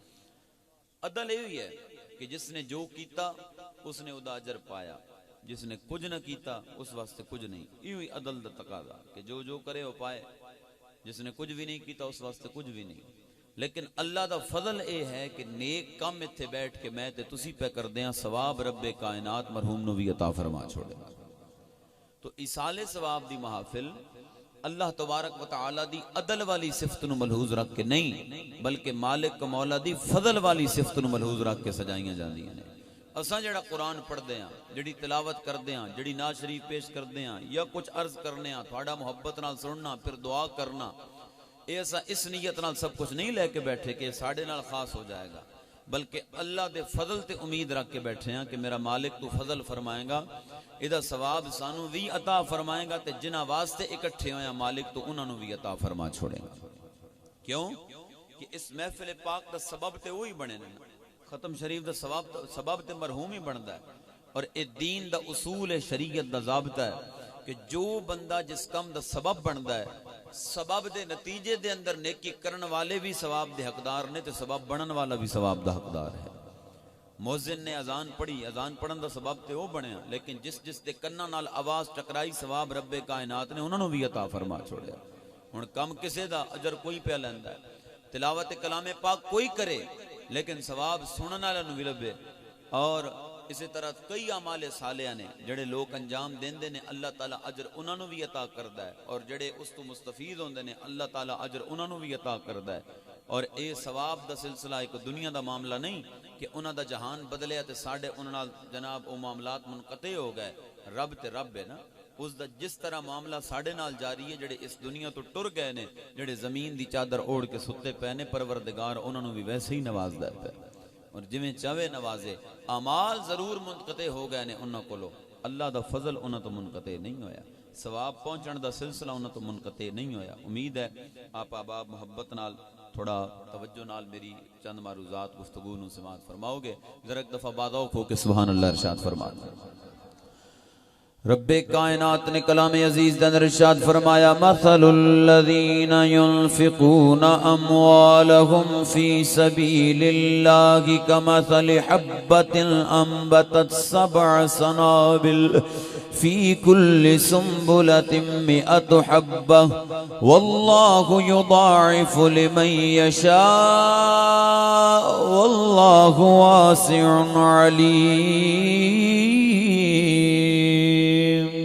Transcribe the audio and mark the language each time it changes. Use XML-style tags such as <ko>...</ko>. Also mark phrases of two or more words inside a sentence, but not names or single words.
<pa>عدل یہ ہے کہ جس نے جو کیتا اس نے ادا اجر پایا، جس نے کچھ نہ کیتا اس واسطے کچھ نہیں، یہ عدل دا تقاضا کہ جو جو کرے وہ پائے، جس نے کچھ بھی نہیں کیتا اس واسطے کچھ بھی نہیں۔ لیکن اللہ دا فضل اے ہے کہ نیک کام اتھے بیٹھ کے میں تے تسی پہ کر دیاں، ثواب رب کائنات مرحوم نو بھی عطا فرما چھوڑے۔ تو ایصال ثواب دی محافل</pa> <ar>اللہ تبارک و تعالی</ar> <pa>دی عدل والی صفت نو ملحوظ رکھ کے نہیں بلکہ مالک مولا دی فضل والی صفت نو ملحوظ رکھ کے سجائیاں جاندیاں نے۔ اساں جڑا قرآن پڑھ دیاں، جڑی تلاوت کر دیاں، جڑی نعت شریف پیش کر دیاں، یا کچھ عرض کرنے ہاں، تھوڑا محبت نال سننا، پھر دعا کرنا، ایسا اس نیت نال سب کچھ نہیں لے کے بیٹھے کہ ساڑھے نال خاص ہو جائے گا، بلکہ اللہ دے فضل تے امید رکھ کے بیٹھے ہیں کہ میرا مالک تو فضل فرمائے گا، ادھا ثواب سانو بھی عطا فرمائے گا، تے جنہ واسطے اکٹھے ہویا مالک تو انہوں نے بھی عطا فرما چھوڑے گا۔ کیوں کہ اس محفل پاک دا سبب تے وہی بنے نا، ختم شریف دا سبب تے مرحوم ہی بندا ہے، اور اے دین دا اصول شریعت دا ضابطہ ہے کہ جو بندہ جس کم دا سبب بندا ہے، سبب دے نتیجے دے اندر نیکی کرن والے بھی ثواب دے حقدار نے، تے سبب بنن والا بھی ثواب دا حقدار ہے۔ مؤذن نے اذان پڑھی، اذان پڑھن دا سبب تے وہ بنیا، لیکن جس دے کناں نال آواز ٹکرائی ثواب رب کائنات نے انہوں نے بھی عطا فرما چھوڑیا۔ ہن کم کسے دا اجر کوئی پہ لیندا ہے، تلاوت کلام پاک کوئی کرے لیکن ثواب سنن والے نو بھی لبے، اور اسی طرح کئی اعمال صالحہ نے جڑے لوگ انجام دیندے نے، اللہ تعالیٰ اجر انہاں نو بھی عطا کردا ہے، اور جڑے اس تو مستفید ہوندے نے اللہ تعالیٰ اجر انہاں نو بھی عطا کردا ہے۔ اور اے ثواب دا سلسلہ ایک دنیا دا معاملہ نہیں کہ انہاں دا جہان بدلیا تے ساڈے انہاں نال جناب او معاملات منقطع ہو گئے، رب تے رب ہے نا، اس دا جس طرح معاملہ ساڈے نال جاری ہے، جڑے اس دنیا تو ٹر گئے نے، جڑے زمین دی چادر اوڑھ کے ستے پے نے، پروردگار انہاں نو بھی ویسے ہی نوازدا ہے، اور جویں چاہے نوازے۔ اعمال ضرور منقطع ہو گئے نے انہاں کولو، اللہ دا فضل انہاں تو منقطع نہیں ہویا، ثواب پہنچن دا سلسلہ انہاں تو منقطع نہیں ہویا۔ امید ہے آپ احباب محبت نال تھوڑا توجہ نال میری چند معروضات گفتگو نو سماعت فرماؤ گے، ذرا ایک دفعہ باداؤ کھو کے</pa> <ar>سبحان اللہ</ar> <pa>ارشاد فرماتے ہیں۔ رب کائنات نے کلام عزیز دن ارشاد فرمایا،</pa> <ar>مثل الذین ينفقون اموالهم فی سبیل اللہ کمثل حبۃ انبتت 7 سنابل فی کل سنبلۃ 100 حبۃ واللہ یضاعف لمن یشاء واللہ واسع علیم۔</ar>